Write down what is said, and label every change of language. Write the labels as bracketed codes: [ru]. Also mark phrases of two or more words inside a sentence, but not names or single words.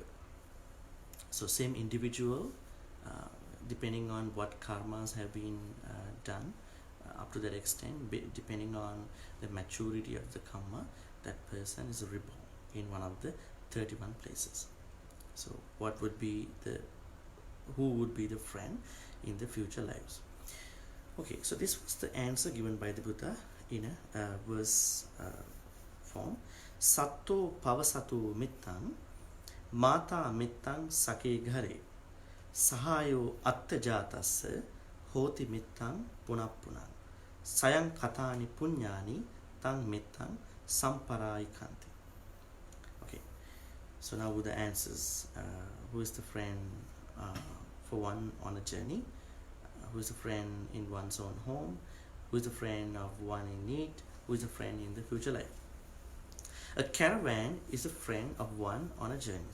[en] So same individual, depending on what karmas have been done, up to that extent, depending on the maturity of the karma, that person is reborn in one of the 31 places. So what would be who would be the friend in the future lives? Okay, so this was the answer given by the Buddha in a verse form. [pi] Satto pavasatu mittam, mata mittam sake ghare, sahayo attajatassa, hoti mittam punapunan. Sayang katani punyani tang mittang samparaikanti. [en] Okay, so now with the answers, who is the friend for one on a journey? Who is the friend in one's own home? Who is the friend of one in need? Who is the friend in the future life? A caravan is a friend of one on a journey.